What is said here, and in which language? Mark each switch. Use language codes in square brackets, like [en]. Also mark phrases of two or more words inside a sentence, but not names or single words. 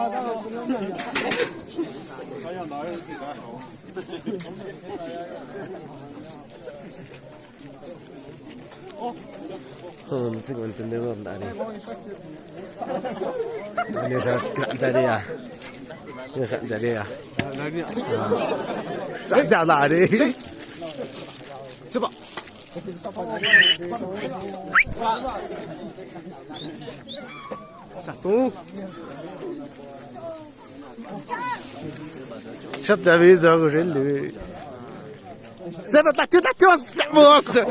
[tl] Siguro hindi mo na rin. Ano siya, kaya niya. Kaya niya. Kaya niya. [id] Coba. Satu. Satu bisa aku sendiri. [ms] Saya tak tahu bos.